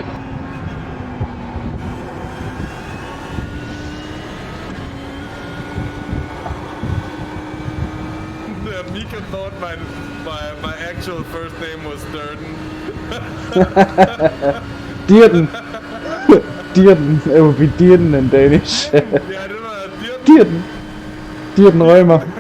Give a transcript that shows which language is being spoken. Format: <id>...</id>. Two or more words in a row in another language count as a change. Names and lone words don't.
<en>Mika thought my actual first name was Dirten. Dirten. Dirten. It would be Dirten in Danish.</en> <da>Ja, det var Dirten. Dirten. Dirten Rømer.</da>